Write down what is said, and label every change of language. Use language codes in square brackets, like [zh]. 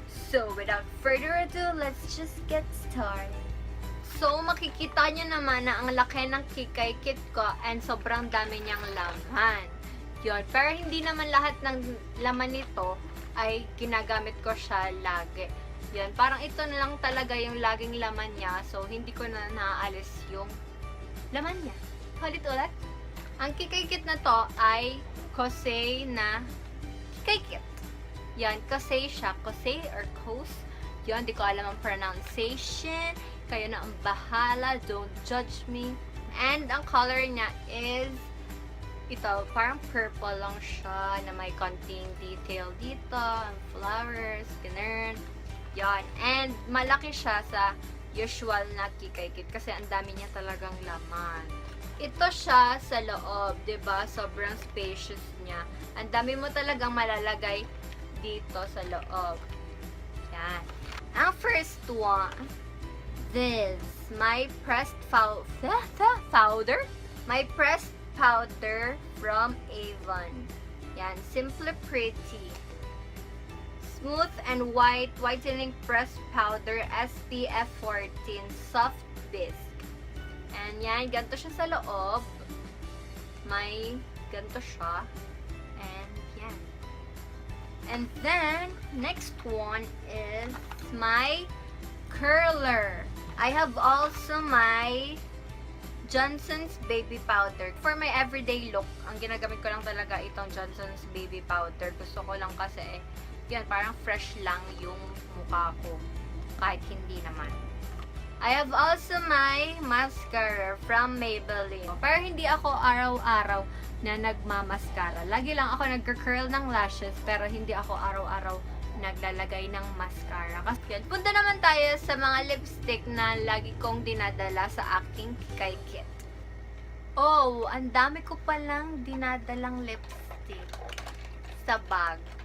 [en] So, without further ado, let's just get started. [tl] So, makikita nyo naman na ang laki ng KIKAY kit ko and sobrang dami niyang laman. Yun, pero hindi naman lahat ng laman nito ay ginagamit ko siya lagi. Yun, parang ito na lang talaga yung laging laman niya. So, hindi ko na naaalis yung laman niya. Ulit-ulit. Ang KIKAY kit na to ay KOSEI na KIKAY kit. Yan, KOSEI siya. KOSEI or KOS. Yan, di ko alam ang pronunciation. Kayo na ang bahala. [en] Don't judge me. [tl] And ang color niya is ito, parang purple lang siya na may konting detail dito. Ang flowers, ganun. Yan. And malaki siya sa usual na KIKAY kit kasi ang dami niya talagang laman. Ito siya sa loob, 'di ba? Sobrang spacious niya. Ang dami mo talagang malalagay dito sa loob. Yan. [en] Ang first one, this, my pressed powder. My pressed powder from Avon. Yan, Simply Pretty. Smooth and white whitening pressed powder SPF 14 soft bisque. [tl] And yan, ganito siya sa loob. May ganito siya. And yan. [en] And then, next one is my curler. I have also my Johnson's Baby Powder. For my everyday look, [tl] ang ginagamit ko lang talaga itong Johnson's Baby Powder. Gusto ko lang kasi, yan, parang fresh lang yung mukha ko. Kahit hindi naman. [en] I have also my mascara from Maybelline. [tl] Pero hindi ako araw-araw na nagmamaskara. Lagi lang ako nagka-curl ng lashes, pero hindi ako araw-araw naglalagay ng mascara. Kasi yan, punta naman tayo sa mga lipstick na lagi kong dinadala sa aking KIKAY kit. Oh, ang dami ko palang dinadalang lipstick sa bag.